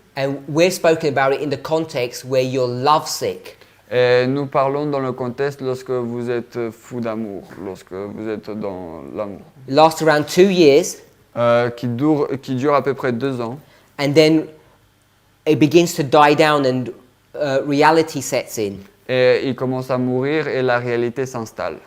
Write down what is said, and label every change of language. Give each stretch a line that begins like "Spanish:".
English: and we're spoken about it in the context where you're lovesick.
French: Et nous parlons dans le contexte lorsque vous êtes fou d'amour, lorsque vous êtes dans l'amour.
English: It lasts around 2 years,
French: qui dure à peu près 2 ans.
English: and then it begins to die down and reality sets in.
French: Et il commence à mourir et la réalité s'installe.